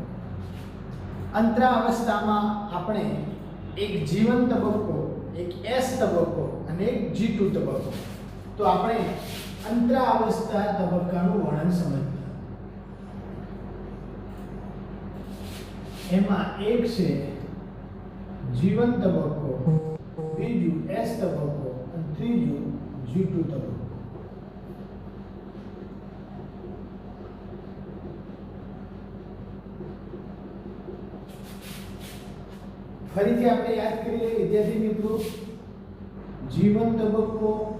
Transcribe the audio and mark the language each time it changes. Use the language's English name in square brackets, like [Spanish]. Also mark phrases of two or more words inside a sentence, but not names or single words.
[Gujarati] અંતરાવસ્થામાં આપણે એક જીવન તબક્કો, એક એસ તબક્કો અને એક G2 તબક્કો। તો આપણે અંતરાવસ્થા તબક્કાનું વર્ણન સમજીએ। એમાં એક છે જીવન તબક્કો, બીજું એસ તબક્કો ઔર ત્રીજું G2 તબક્કો। ફરીથી આપણે યાદ કરીએ વિદ્યાર્થી મિત્રો, જીવન તબક્કો,